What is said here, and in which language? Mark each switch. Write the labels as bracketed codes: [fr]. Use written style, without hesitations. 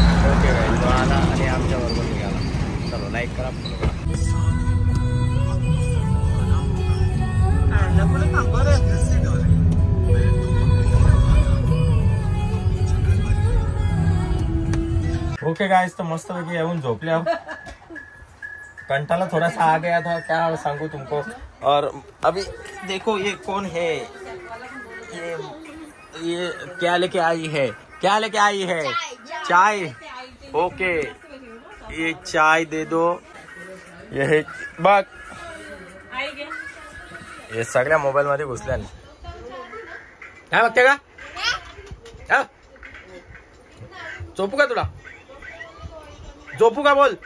[mr] Okay guys, तो आला आणि आमच्या बरोबर निघाला. चलो लाईक करा, फॉलो करा. ओके गाइस, तो मस्त पैकी येऊन झोपले. [hi] कंटाला थोड़ा सा आ गया था, क्या सांगू तुमको. और अभी देखो ये कौन है, ये क्या लेके आई है, क्या लेके आई है, चाय. ओके, ये चाय दे दो. [mr] ये बघ, हे सगळ्या मोबाईल मध्ये घुसल्या. काय बघते का, झोपू का तुला, झोपू का बोल.